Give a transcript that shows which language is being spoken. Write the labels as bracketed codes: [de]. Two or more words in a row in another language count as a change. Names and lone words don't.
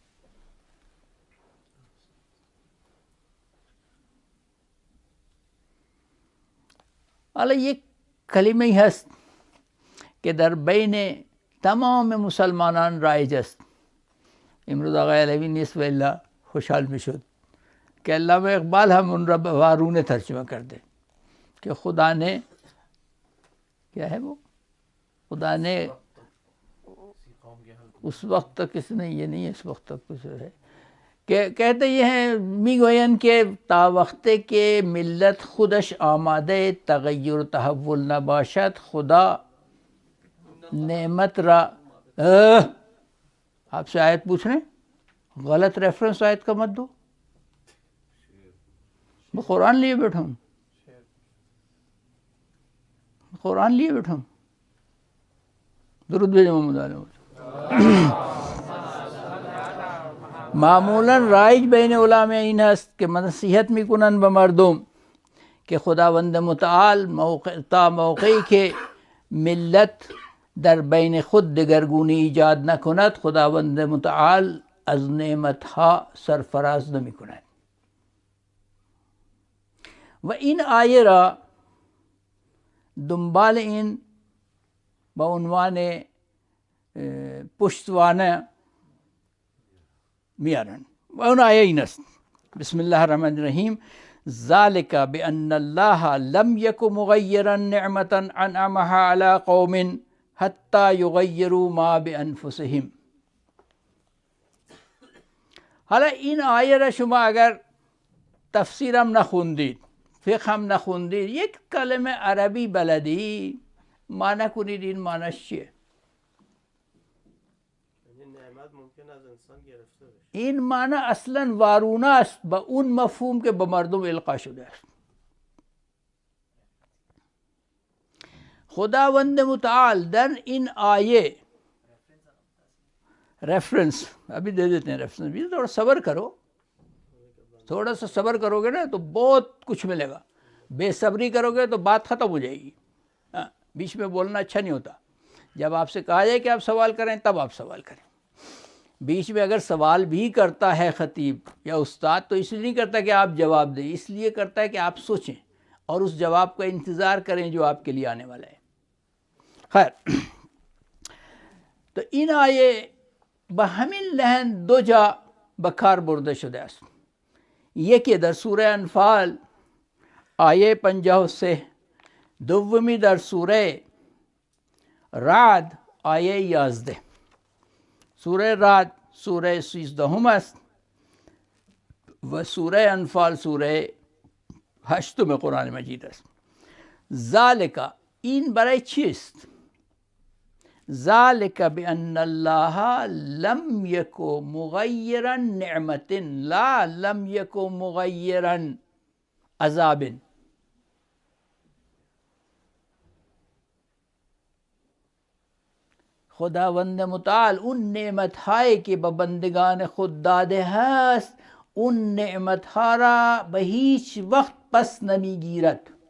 [fa] حالا یک کلمه ای هست که در بین تمام مسلمانان رایج است. امروز آقای علوی نیست و الا خوشحال میشد که علامہ اقبال هم اون را به وارونه ترجمه کرده [ur] کہ خدا نے، کیا ہے وہ، خدا نے اس وقت تک، اس نے یہ نہیں ہے اس وقت تک کچھ ہے کہ کہتے یہ ہیں، [fa] میگویند که تا وقتی که ملت خودش آماده تغییر تحول نباشد خدا نعمت را [ur] آپ سے آیت پوچھ رہے ہیں، غلط ریفرنس آیت کا مت دو، میں قرآن لیے بیٹھا ہوں، قرآن لیے بیٹھا ہوں۔ درود بھیجے محمد علیہ۔ [fa] معمولاً رایج بین علماء این است که نصیحت میکنن به مردم که خداوند متعال تا موقعی که ملت در بین خود دگرگونی ایجاد نکند، خداوند متعال از نعمتها سرفراز نمیکند. و این آیه را دنبال این با عنوان پشتوانه میارن و اون آیه این است: [ar] بسم الله الرحمن الرحیم ذالک بأن الله لم یک مغیرا نعمتا انعمها علی قوم حتی یغیروا ما بانفسهم. [fa] حالا این آیه را شما اگر تفسیرم نخوندید، فقه هم نخوندید، یک کلمه عربی بلدی، معنی کنید این معنیش چیه. این معنی اصلا وارونه است با اون مفهوم که به مردم القا شده است. خداوند متعال در این آیه [ur] ریفرنس ابھی دے دیتے ہیں، ریفرنس بھی تھوڑا صبر کرو، تھوڑا سا صبر کرو گے نا تو بہت کچھ ملے گا. بے صبری کرو گے تو بات ختم ہو جائے گی. بیچ میں بولنا اچھا نہیں ہوتا. جب آپ سے کہا جائے کہ آپ سوال کریں تب آپ سوال کریں. بیچ میں اگر سوال بھی کرتا ہے خطیب یا استاد تو اس لیے نہیں کرتا کہ آپ جواب دیں، اس لیے کرتا ہے کہ آپ سوچیں اور اس جواب کا انتظار کریں جو آپ کے لیے آنے والا ہے. [fa] خیر، تو این آیه به همین لحن دو جا به کار برده شده است. یکی در سوره انفال آیه 53، دومی در سوره رعد آیه 11. سوره رعد سوره 13 است و سوره انفال سوره 8 قرآن مجید است. ذالک، این برای چیست؟ [ar] ذالک بأن الله لم یک مغیرا نعمت لا لم یک مغیرا عذاب. [fa] خداوند متعال اون نعمت‌هایی که به بندگان خود داده هست، اون نعمت‌ها را به هیچ وقت پس نمیگیرد.